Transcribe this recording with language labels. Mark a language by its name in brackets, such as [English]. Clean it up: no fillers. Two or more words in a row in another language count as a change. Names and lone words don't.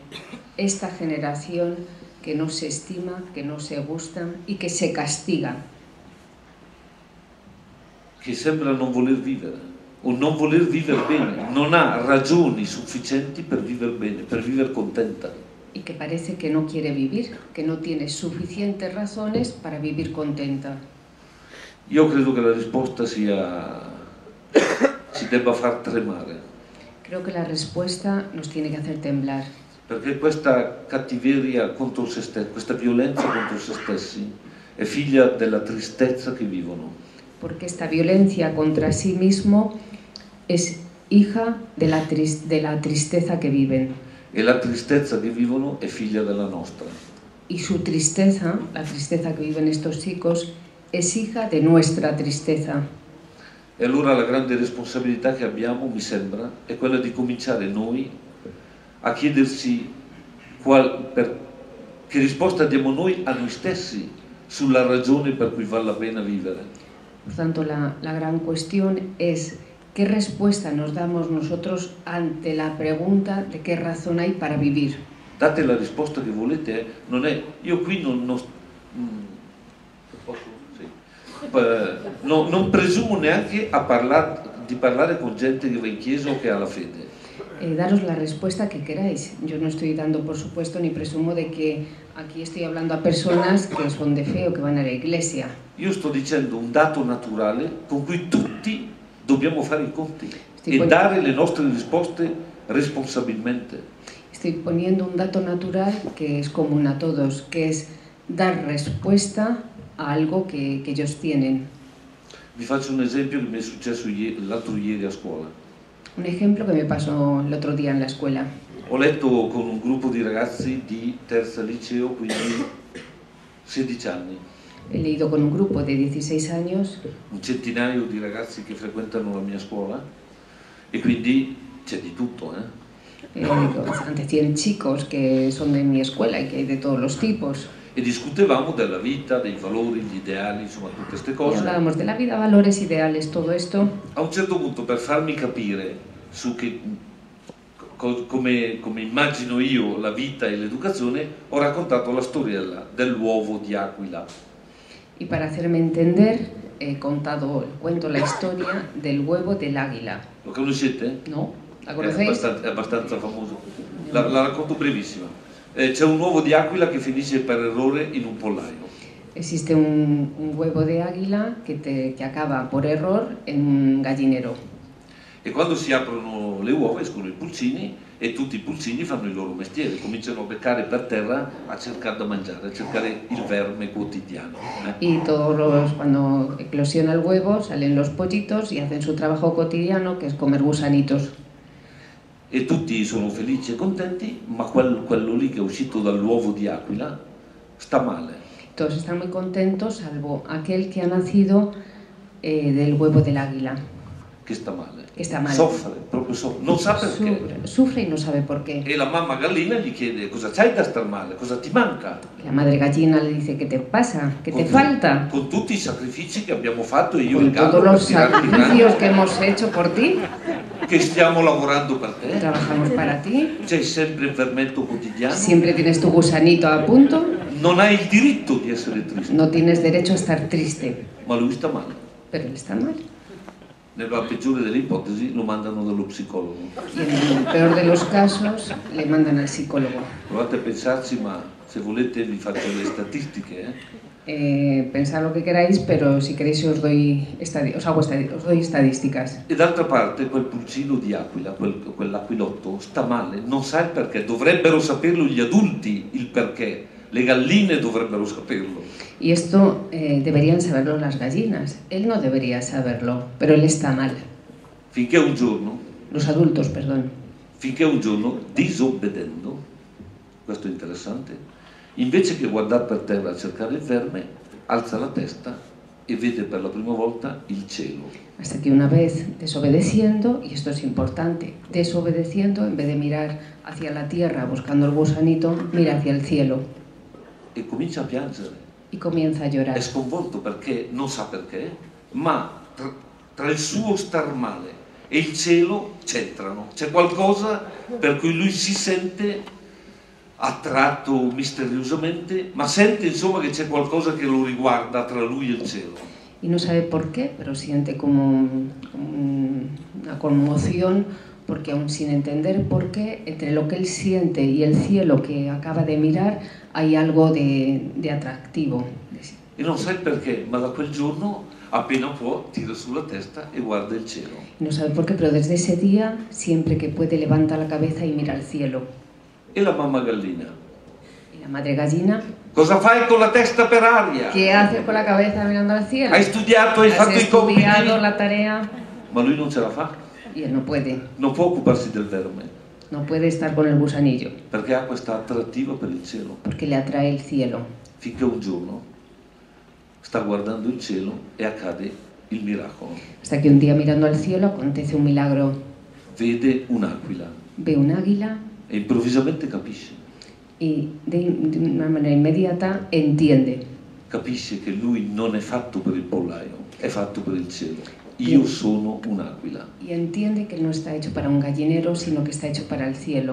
[Spanish] Esta generación que no se estima, que no se gusta y que se castiga. [Italian] Che sembra non voler vivere o non voler vivere bene, non ha ragioni sufficienti per vivere bene, per vivere contenta. [Spanish] Y que parece que no quiere vivir, que no tiene suficientes razones para vivir contenta. [Italian] Io credo che la risposta ci debba far tremare. [Spanish] Creo que la respuesta nos tiene que hacer temblar. [Italian] Perché questa cattiveria contro se stessi, questa violenza contro se stessi, è figlia della tristezza che vivono. [Spanish] Porque esta violencia contra sí mismo es hija de la tristeza que viven. [Italian] E la tristezza che vivono è figlia della nostra. [Spanish] Y su tristeza, la tristeza que viven estos chicos, es hija de nuestra tristeza. [Italian] E allora la grande responsabilità che abbiamo, mi sembra, è quella di cominciare noi a chiedersi che risposta diamo noi a noi stessi sulla ragione per cui vale la pena vivere. [Spanish] Por tanto, la gran cuestión es qué respuesta nos damos nosotros ante la pregunta de qué razón hay para vivir. [Italian] Date la risposta che volete, non è, io qui non presumo neanche di parlare con gente che va in chiesa o che ha la fede. [Spanish] Daros la respuesta que queráis. Yo no estoy dando, por supuesto, ni presumo de que aquí estoy hablando a personas que son de fe o que van a la iglesia. [Italian] Io sto dicendo un dato naturale con cui tutti dobbiamo fare i conti e dare le nostre risposte responsabilmente. [Spanish] Estoy poniendo un dato natural que es común a todos, que es dar respuesta a algo que ellos tienen. [Italian] Vi faccio un esempio che mi è successo l'altro ieri a scuola. [Spanish] Un ejemplo que me pasó el otro día en la escuela. [Italian] Ho letto con un gruppo di ragazzi di terza liceo, quindi 16 anni. [Spanish] He leído con un grupo de 16 años. [Italian] Un centinaio di ragazzi che frequentano la mia scuola e quindi c'è di tutto, [Spanish] Ante 100 chicos que son de mi escuela y que hay de todos los tipos. [Italian] E discutevamo della vita, dei valori, gli ideali, insomma tutte queste [Spanish] Y [Italian] cose. [Spanish] hablábamos de la vida, valores, ideales, todo esto. [Italian] A un certo punto, per farmi capire su come immagino io la vita e l'educazione, ho raccontato la storia dell'uovo di aquila. [Spanish] Y para hacerme entender, he contado el cuento, la historia del huevo del águila. [Italian] Lo conoscete? [Spanish] ¿No? ¿La conocéis? [Italian] È abbastanza famoso. La racconto brevissima. C'è un uovo di aquila che finisce per errore in un pollaio. [Spanish] Existe un huevo de águila que acaba por error en un gallinero. [Italian] E quando si aprono le uova escono i pulcini e tutti i pulcini fanno il loro mestiere, cominciano a beccare per terra a cercare da mangiare, a cercare il verme quotidiano. [Spanish] Y cuando eclosiona el huevo salen los pollitos y hacen su trabajo cotidiano, que es comer gusanitos. [Italian] E tutti sono felici e contenti, ma quello lì che è uscito dall'uovo di aquila sta male. [Spanish] Todos están muy contentos, salvo aquel que ha nacido del huevo del águila. [Italian] Che sta male. [Spanish] Que está mal. [Italian] Soffre, proprio soffre. Non sa perché. [Spanish] Sufre y no sabe por qué. [Italian] E la mamma gallina gli chiede: cosa c'hai da star male? Cosa ti manca? [Spanish] La madre gallina le dice: ¿qué te pasa? ¿Qué te falta? [Italian] Con tutti i sacrifici che abbiamo fatto io e [Spanish] Con [Italian] il gallo [Spanish] todos los [Italian] per tirarti in [Spanish] sacrificios [Italian] alto, [Spanish] que hemos hecho por ti, [Italian] che stiamo lavorando per te. [Spanish] trabajamos para ti, [Italian] C'hai sempre il vermetto quotidiano. [Spanish] siempre tienes tu gusanito a punto, [Italian] Non hai il diritto di essere triste. [Spanish] no tienes derecho a estar triste, [Italian] Ma lui sta male. [Spanish] pero él está mal. [Italian] Nella peggiore delle ipotesi lo mandano dallo psicologo. [Spanish] Y en el peor de los casos le mandan al psicólogo. [Italian] Provate a pensarci, ma se volete vi faccio le statistiche. [Spanish] Pensad lo que queráis, pero si queréis os doy estadísticas. [Italian] E d'altra parte quel pulcino di aquila, quell'aquilotto, sta male, non sa il perché. Dovrebbero saperlo gli adulti il perché. Le galline dovrebbero saperlo. [Spanish] Y esto deberían saberlo las gallinas. Él no debería saberlo, pero él está mal. [Italian] Finché un giorno, disobbedendo, questo è interessante, invece che guardare per terra a cercare il verme, alza la testa e vede per la prima volta il cielo. [Spanish] Hasta que una vez desobedeciendo, y esto es importante, desobedeciendo, en vez de mirar hacia la tierra buscando el gusanito, mira hacia el cielo. [Italian] E comincia a piangere. [Spanish] Y comienza a llorar. [Italian] È sconvolto perché non sa perché, ma tra il suo star male e il cielo c'entrano. C'è qualcosa per cui lui si sente attratto misteriosamente, ma sente insomma che c'è qualcosa che lo riguarda tra lui e il cielo. [Spanish] Y no sabe por qué, pero siente como una conmoción, porque aún sin entender por qué, entre lo que él siente y el cielo que acaba de mirar, hay algo de atractivo. [Italian] E non sa il perché, ma da quel giorno, appena può, tira sulla testa e guarda il cielo. [Spanish] No sabe por qué, pero desde ese día, siempre que puede, levanta la cabeza y mira al cielo. [Italian] E la mamma gallina? [Spanish] Y la madre gallina, [Italian] cosa fai con la testa per aria? [Spanish] ¿qué hace con la cabeza mirando al cielo? [Italian] Hai studiato, hai fatto i compiti? [Spanish] ¿Has estudiado la tarea? [Italian] Ma lui non ce la fa. [Spanish] Y Y él no puede. [Italian] Non può occuparsi del verme, [Spanish] No puede estar con el gusanillo, [Italian] perché ha questa attrattiva per il cielo. [Spanish] porque le atrae el cielo. [Italian] Finché un giorno sta guardando il cielo e accade il miracolo. [Spanish] Hasta que un día, mirando al cielo, acontece un milagro. [Italian] Vede un'aquila [Spanish] Ve un águila [Italian] e improvvisamente capisce. [Spanish] y de una manera inmediata entiende. [Italian] Capisce che lui non è fatto per il pollaio, è fatto per il cielo. Io sono un'aquila. [Spanish] Y entiende que no está hecho para un gallinero, sino que está hecho para el cielo.